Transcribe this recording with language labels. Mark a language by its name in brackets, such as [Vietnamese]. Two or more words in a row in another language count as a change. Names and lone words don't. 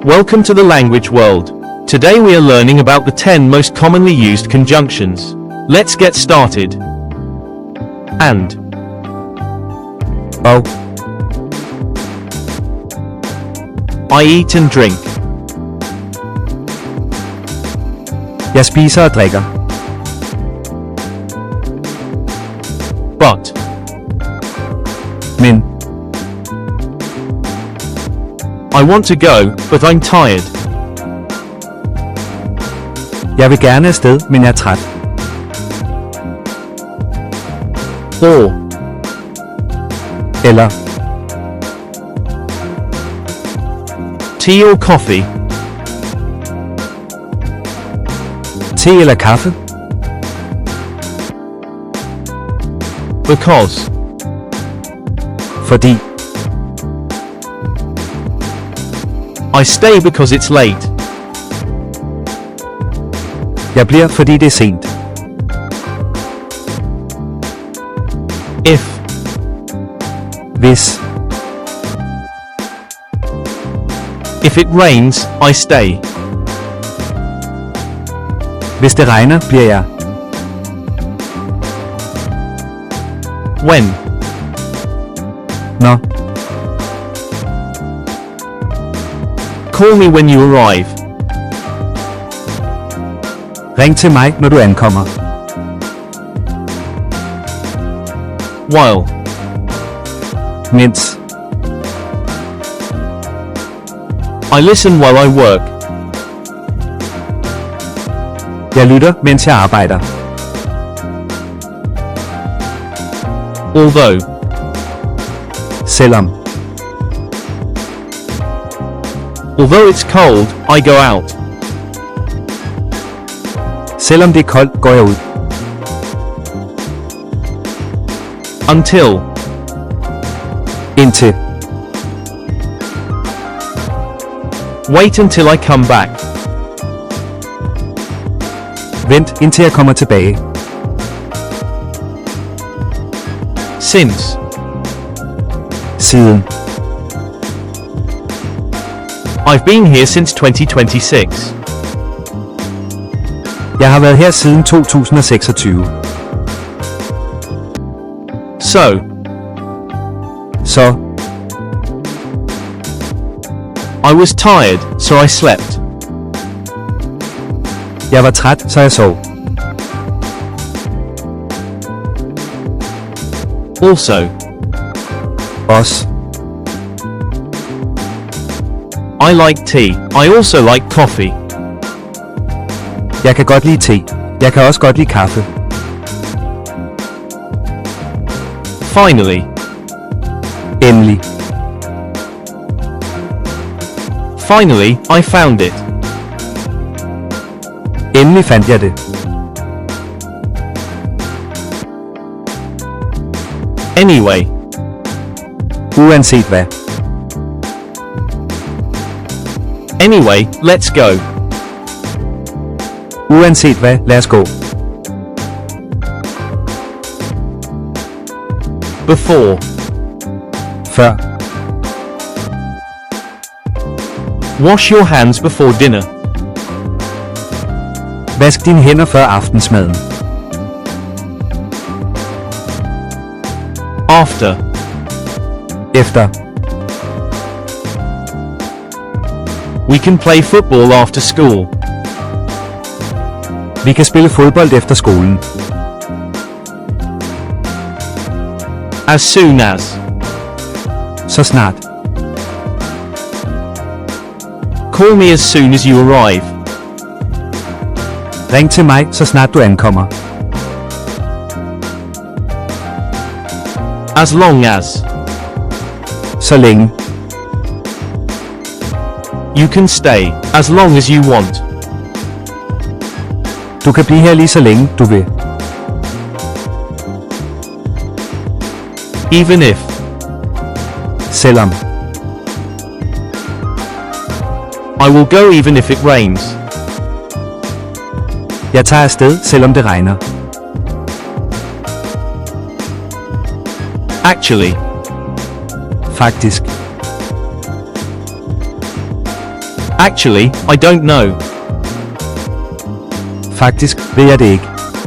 [English] Welcome to the language world. Today we are learning about the 10 most commonly used conjunctions. Let's get started. And. Og. I eat and drink. [Danish] Jeg spiser og drikker. [English] But. Men. I want to go, but I'm tired. [Danish] Jeg vil gerne afsted, men jeg er træt. [English] Or. Eller. Tea or coffee. [Danish] Te eller kaffe. [English] Because. Fordi. I stay because it's late. [Danish] Jeg bliver, fordi det er sent. [English] If. Hvis. If it rains, I stay. [Danish] Hvis det regner, bliver jeg. [English] When. Når. Call me when you arrive. [Danish] Ring til mig, når du ankommer. [English] While. Mens. I listen while I work. [Danish] Jeg lytter, mens jeg arbejder. [English] Although. Selvom. Although it's cold, I go out. [Danish] Selvom det er koldt, går jeg ud. [English] Until. Indtil. Wait until I come back. [Danish] Vent, indtil jeg kommer tilbage. [English] Since. Siden. I've been here since 2026. [Danish] Jeg har været her siden 2026. [English] So. Så. I was tired, so I slept. [Danish] Jeg var træt, så jeg sov. [English] Also. Også. I like tea. I also like coffee. [Danish] Jeg kan godt lide te. Jeg kan også godt lide kaffe. [English] Finally. Endelig. Finally, I found it. [Danish] Endelig fandt jeg det. [English] Anyway. [Danish] Uanset hvad. [English] Anyway, let's go. [Danish] Uanset hvad, lad os gå. [English] Before. Før. Wash your hands before dinner. [Danish] Vask dine hænder før aftensmaden. [English] After. Efter. We can play football after school. [Danish] Vi kan spille fodbold efter skolen. [English] As soon as. [Danish] Så snart. [English] Call me as soon as you arrive. [Danish] Ring til mig, så snart du ankommer. [English] As long as. [Danish] Så længe. [English] You can stay, as long as you want. [Danish] Du kan blive her lige så længe, du vil. [English] Even if. Selvom. I will go even if it rains. [Danish] Jeg tager afsted, selvom det regner. [English] Actually. Faktisk. Actually, I don't know. [Danish] Faktisk ved jeg det ikke.